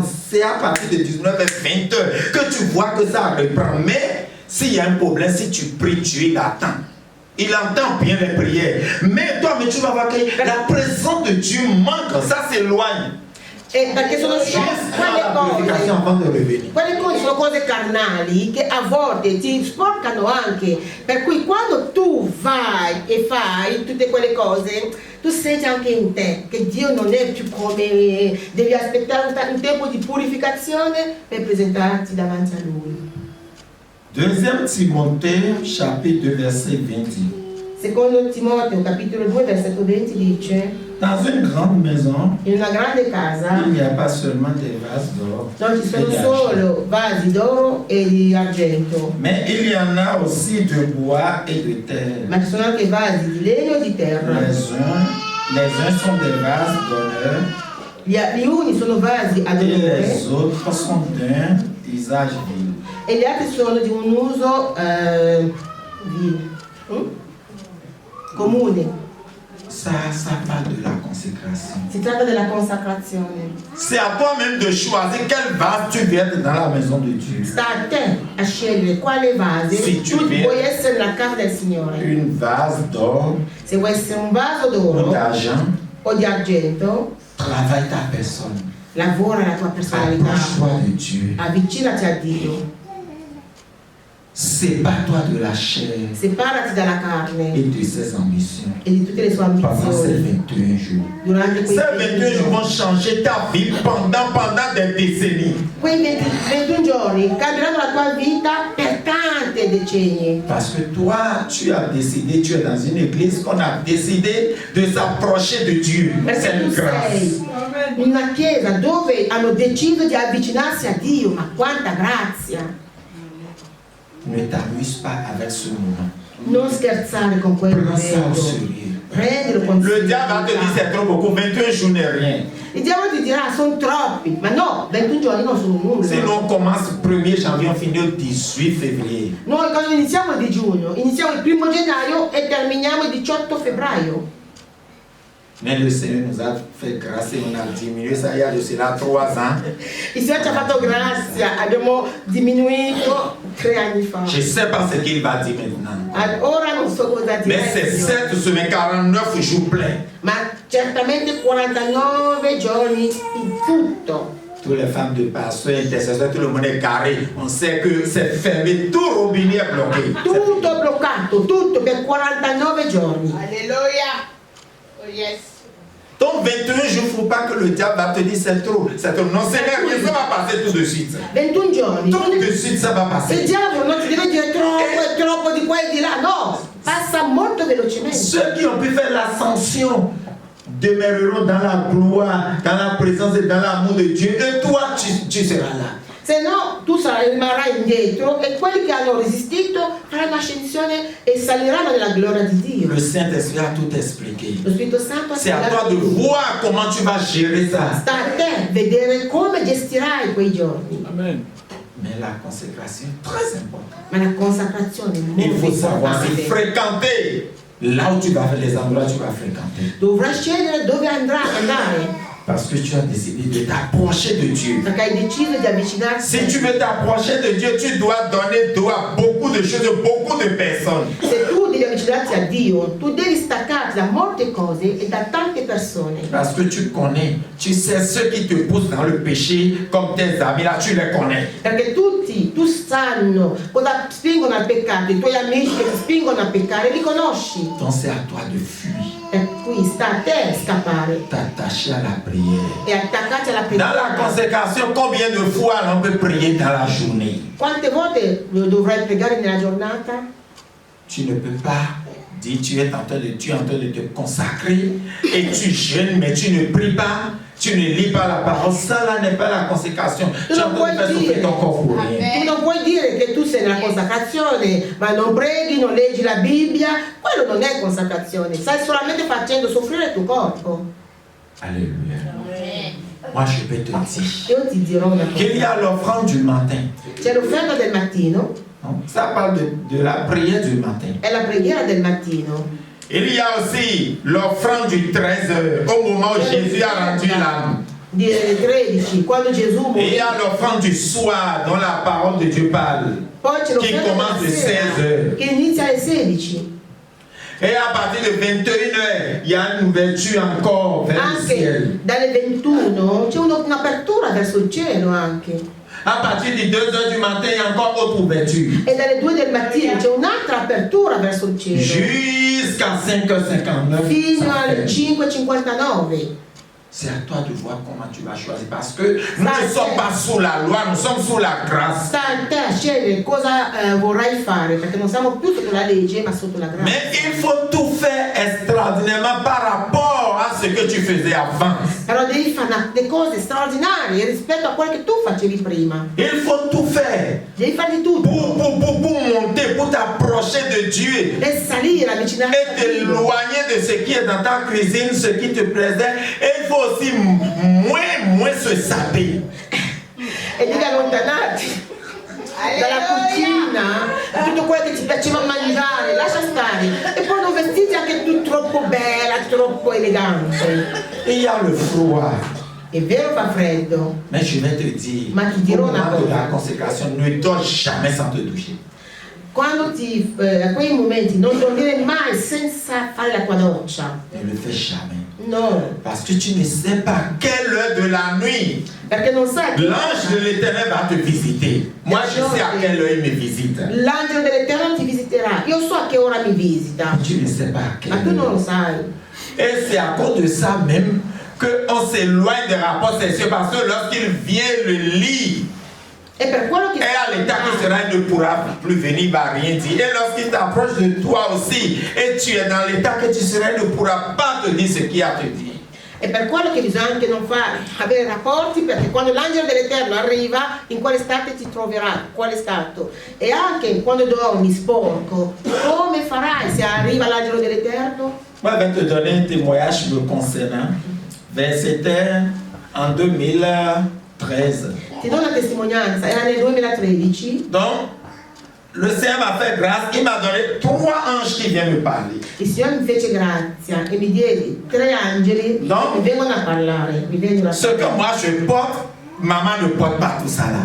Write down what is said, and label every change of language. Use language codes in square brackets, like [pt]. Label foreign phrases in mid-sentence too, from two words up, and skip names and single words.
[fr] C'est à partir de 19h, 20h que tu vois que ça reprend. Mais s'il y a un problème, si tu pries, Dieu l'attend. Il entend bien les prières. Mais toi, tu vas voir que la présence de Dieu manque, ça s'éloigne. [it] Perché sono quelle cose sono cose carnali che a volte ti sporcano anche, per cui quando tu vai e fai tutte quelle cose tu senti anche in te che Dio non è più come, devi aspettare un tempo di purificazione per presentarti davanti a Lui. [fr] 2 Timothée chapitre 2 verset 20. [it] Secondo Timoteo capitolo 2 versetto 20 dice: [fr] dans une grande maison, [it] in una grande casa [fr] il n'y a pas seulement des vases d'or, [it] non ci sono solo vasi d'oro e di argento, [fr] mais il y en a aussi de bois et de terre. [it] ma ci sono anche vasi di legno e di terra. [fr] Les uns sont des vases d'honneur, [it] Gli uni sono vasi ad [fr] et [it] onore [fr] les autres sont d'un usage vil. [it] e gli altri sono di un uso comune. [fr] Ça parle de la consécration. [it] Si tratta della consacrazione. [fr] C'est à toi-même de choisir quel vase tu veux être dans la maison de Dieu. [it] Sta a te a scegliere quale vase Sì, tu vuoi essere nella casa del Signore. [fr] Une vase d'or, [it] Se vuoi essere un vaso [fr] ou [it] d'oro [fr] d'argent, [it] o di argento, [fr] travaille ta personne. [it] lavora la tua personalità, [fr] Approche-toi de Dieu. [it] avvicinati a Dio, [fr] Sépare-toi de la chair [it] separati dalla carne [fr] et de ses ambitions. [it] e di tutte le sue [fr] Pendant ces [it] ambizioni [fr] 21 jours. [it] durante quei [fr] Ces 21 jours vont changer ta vie pendant des décennies. [it] Quei 21 giorni cambieranno la tua vita per tanti decenni. [fr] Parce que toi, tu as décidé, tu es dans une église qu'on a décidé de s'approcher de Dieu. [it] Perché [fr] C'est une [it] tu [fr] grâce. [it] sei in una chiesa dove hanno deciso di avvicinarsi a Dio, ma quanta grazia! [fr] Ne t'amuse pas avec ce moment. [it] Non scherzare con quel [fr] Prends ça au [it] momento, [fr] sérieux. [it] prendilo con [fr] Le diable va te dire c'est trop beaucoup, 21 jours n'est rien. [it] Il diavolo ti dirà sono troppi, ma no, 21 giorni non sono nulla. [fr] Si on commence le 1er janvier, on finit le 18 février. [it] Noi quando iniziamo il digiuno, iniziamo il 1 gennaio e terminiamo il 18 febbraio. [fr] Mais le Seigneur nous a fait grâce et on a diminué ça il y a de cela 3 ans. [it] Il Signore ci ha fatto grazia, abbiamo diminuito 3 anni fa. [fr] Je ne sais pas ce qu'il va dire maintenant. [it] Ora non so cosa dire. [fr] Mais c'est 7 semaines, 49 jours pleins. [it] Ma certamente 49 giorni in tutto. [fr] Toutes les femmes de pasteurs, intercesseurs, tout le monde est carré. On sait que c'est fermé, tout robinet est bloqué. [it] Tutto bloccato, tutto per 49 giorni. [fr] Alléluia. [en] Oh yes. [fr] Donc 21 jours, il ne faut pas que le diable va te dire c'est trop. C'est trop. Non, Seigneur, ça va passer tout de suite. [it] 21 giorni. [fr] Tout de suite, ça va [it] Il [fr] passer. [it] diavolo non ti deve dire troppo di qua e di là, no, passa molto velocemente. [fr] Ceux qui ont pu faire l'ascension demeureront dans la gloire, dans la présence et dans l'amour de Dieu. Et toi, tu seras là. [it] Se no, tu rimarrai indietro e quelli che hanno resistito faranno ascensione e saliranno nella gloria di Dio. [fr] Le Saint-Esprit a tout expliqué. [it] Lo Spirito Santo ha [fr] C'est à toi [it] spiegato [fr] de [it] tutto. [fr] voir comment tu vas gérer ça. [it] Sta a te vedere come gestirai quei giorni. [fr] Amen. Mais la consécration est très importante. [it] Ma la consacrazione è [fr] Il [it] molto [fr] faut savoir s'y [it] importante. [fr] fréquenter. là où tu vas faire les endroits où tu vas fréquenter. [it] Dovrai scegliere dove andare. [fr] Parce que tu as décidé de t'approcher de Dieu. [it] Perché hai deciso di avvicinarti. [fr] Si tu veux t'approcher de Dieu, tu dois donner dos à beaucoup de choses, beaucoup de personnes. [it] Se tu devi avvicinarti a Dio, tu devi staccarti da molte cose e da tante persone. [fr] Parce que tu connais, tu sais ceux qui te poussent dans le péché comme tes amis, là tu les connais. [it] Perché tutti, tu sanno cosa spingono al peccato, i tuoi amici che ti spingono a peccare, li conosci. [fr] Donc c'est à toi de fuir, [it] Per cui sta a te scappare [fr] t'attacher à la prière. [it] e attaccarti alla [fr] Dans la [it] preghiera. [fr] consécration, combien de fois on peut prier dans la journée? [it] Quante volte dovrai pregare nella giornata? [fr] Tu ne peux pas dire tu es en train de te consacrer et tu jeûnes mais tu ne pries pas, tu ne lis pas la parole. Ça là n'est pas la consécration. Tu es en train de faire souffrir ton corps pour rien. [it] Tu non puoi dire che tu sei nella consacrazione, ma non preghi, non leggi la Bibbia. Quello non è consacrazione, stai solamente facendo soffrire il tuo corpo. [fr] Alléluia. Moi je peux te dire [it] Io ti dirò una [fr] qu'il y [it] cosa. [fr] a l'offrande du matin. [it] C'è l'offerta del mattino, [fr] Non, ça parle de la prière du matin. [it] è la preghiera del mattino. [fr] Il y a aussi l'offrande du 13 au moment où Jésus a rendu l'âme. [it] Di 13, quando Gesù [fr] Et il y [it] morì. [fr] a l'offrande du soir dont la parole de Dieu parle. [it] Poi c'è Che l'offerta [fr] commence [it] della alle sera, [fr] 16 heures. [it] che inizia alle 16. [fr] Et à partir de 21h, il y a une ouverture encore vers le ciel. [it] Anche dalle 21 c'è un'apertura verso il cielo anche. [fr] À partir de 2h du matin, il y a encore autre ouverture. [it] E dalle 2 del mattino c'è un'altra apertura verso il cielo. [fr] Jusqu'à 5h59. [it] Fino [fr] ça [it] alle [fr] fait. [it] 5:59. [fr] C'est à toi de voir comment tu vas choisir. Parce que nous ne sommes pas sous la loi, nous sommes sous la grâce. [it] Sta a te a scegliere cosa vorrai fare, perché non siamo più sotto la legge, ma sotto la grazia. [fr] Mais il faut tout faire extraordinairement par rapport à ce que tu faisais avant. [it] Però devi fare le cose straordinarie rispetto a quelle che tu facevi prima. [fr] Il faut tout faire [it] Devi farli tutti. [fr] pour monter, pour t'approcher de Dieu. [it] E salire, avvicinarti [fr] Et [it] a Dio. [fr] t'éloigner de ce qui est dans ta cuisine, ce qui te plaisait. Et il faut aussi moins se saper. [it] E devi allontanarti dalla cucina, da tutto quello che ti piaceva mangiare, lascia stare. E poi non vestirti anche tu troppo bella, troppo elegante. [fr] Il y a le froid. [it] È vero, fa freddo, [fr] Mais je vais te dire, [it] Ma ti [fr] au [it] dirò una [fr] moment de [it] cosa. [fr] la consécration, ne dors jamais sans te doucher. [it] quando a quei momenti non dormire mai senza fare la tua doccia. [fr] Ne le fais jamais. [it] No, [fr] Parce que tu ne sais pas quelle heure de la nuit [it] perché non sai che [fr] l'ange de l'éternel va te visiter. Moi, je sais à quelle heure il me visite. [it] l'angelo dell'Eterno ti visiterà. Io so a che ora mi visita, [fr] Tu ne sais pas à quelle [it] ma tu non lo [fr] heure. [it] sai. [fr] Et c'est à cause de ça même qu'on s'éloigne des rapports sexuels. Parce que lorsqu'il vient le lit, [it] È per quello che [fr] et à l'état qu'il sera, il ne pourra plus venir, il ne va rien dire. Et lorsqu'il t'approche de toi aussi, et tu es dans l'état que tu seras, il ne pourra pas te dire ce qu'il a à te dire. [it] È per quello che bisogna anche non fare, avere rapporti, perché quando l'angelo dell'Eterno arriva, in quale stato ti troverà, quale stato. E anche quando dormi sporco, come farai se arriva l'angelo dell'Eterno? [fr] Moi, je vais te donner un témoignage me concernant. C'était en 2013. [it] Ti do una testimonianza, era nel 2013, [fr] Donc, le Seigneur m'a fait grâce, il m'a donné 3 anges qui viennent me parler. [it] il Signore mi fece grazia e mi diede 3 angeli No. che mi vengono a parlare, mi vengono a [fr] Ce que moi je porte, maman ne porte pas tout ça là.